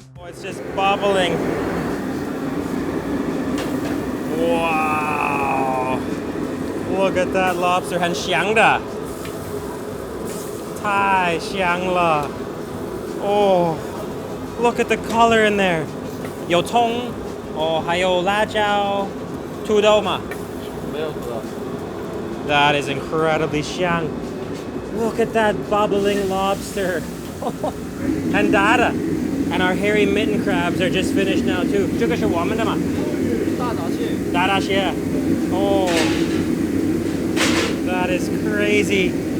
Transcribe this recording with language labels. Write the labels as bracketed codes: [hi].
[en] Oh, it's just bubbling. Wow. look at that lobster. [zh] 很香的。太香了。 [en] Oh, look at the color in there. [zh] 有葱，哦，还有辣椒，土豆吗？没有土豆。 [en] That is incredibly 香。 Look at that bubbling lobster. And data. And our hairy mitten crabs are just finished now too. [zh] 这个是我们的吗？大闸蟹。大闸蟹。 [en] Oh, that is crazy.